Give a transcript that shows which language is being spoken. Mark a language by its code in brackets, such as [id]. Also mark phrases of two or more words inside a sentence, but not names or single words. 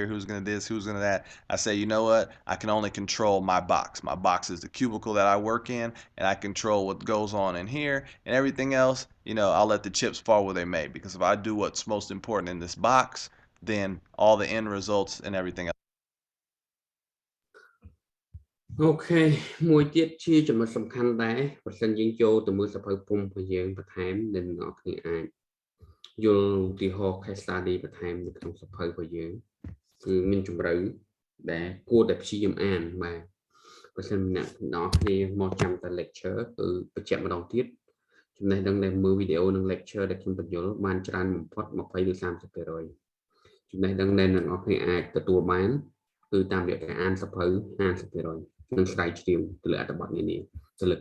[en] Who's going to this? Who's going to that? I say, you know what? I can only control my box. My box is the cubicle that I work in, and I control what goes on in here, and everything else, I'll let the chips fall where they may, because if I do what's most important in this box, then all the end results and everything else. [km] អូខេមួយទៀតជាចំណុចសំខាន់ដែរបើសិនយើងចូលទៅមើលសភៅពុំរបស់យើងបន្ថែមដែលអ្នកនរគ្នាអាចយល់ឧទាហរណ៍ [en] case study [km] បន្ថែមនៅក្នុងសភៅរបស់យើងគឺមានជម្រៅដែលគួរតែព្យាយាមអានបាទបើសិនអ្នកនរគ្នាមកចាំតែ lecture គឺបញ្ជាក់ម្ដងទៀតចំណេះដឹងដែលមើលវីដេអូនិង lecture ដែល ខ្ញុំបញ្យល់បានច្រើនបំផុត 20 ឬ 30% ចំណេះដឹងដែលអ្នកនរគ្នាអាចទទួលបានគឺតាមរយៈការអានសភៅ 50% នឹងស្រាវជ្រាវទៅលើអត្ថបទនានាទៅលើ